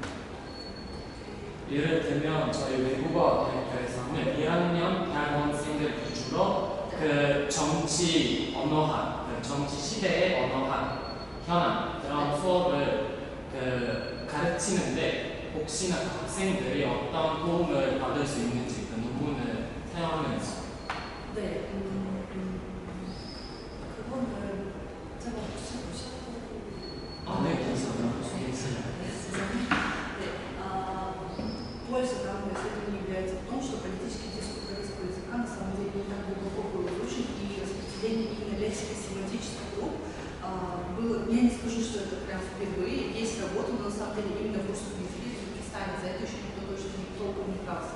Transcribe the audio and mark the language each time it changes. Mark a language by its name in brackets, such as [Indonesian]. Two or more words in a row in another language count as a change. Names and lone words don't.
[Korean] 예를 들면 저희 외국어 대학교에서는 1학년 대학원생들 위주로 그 정치 언어학, 그 정치 시대의 언어학 현안 그런 수업을 그 가르치는데 혹시나 그 학생들이 어떤 도움을 받을 수 있는지 그 논문을 사용하면서 네. 그거는 제가 혹시 보시고 네, 괜찮아요. [Russian] Польза данного исследования является в том, что политический дискурс корейского языка на самом деле не так глубоко был изучен, и распределение именно лексико-семантических групп было, я не скажу, что это прям впервые, есть работа, но на самом деле именно в русском языке, в Узбекистане, за это еще никто точно толком не брался.